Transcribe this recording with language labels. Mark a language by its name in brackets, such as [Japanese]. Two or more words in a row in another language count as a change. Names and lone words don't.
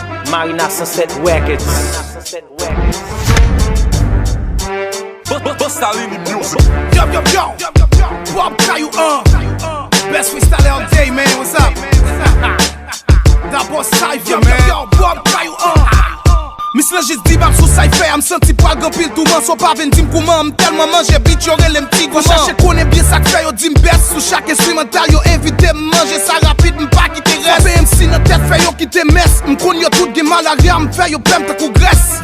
[English] Marina Sunset Records. Bu-, bu-, Busta Rhythm Music. Yo, yo, yo. Bob Kayou, uh. Best freestyle all day, man. What's up? That boy Cypher, man. Yo, Bob Kayou, uh. [Haitian Creole] Mi se jis di bak sou Cypher, m santi pral gran pil touman. So pa vin di m kouman, m telman manje bit, yo rele m ti gouman. Chache konnen byen sa k fè, yo di m bès sou chak enstrimantal. Yo envite m manje sa rapid, m pa kite rès. Frape M C nan tèt, fè yo kite mès. M konn yo tout gen malaria, m fè yo pèm takou grès.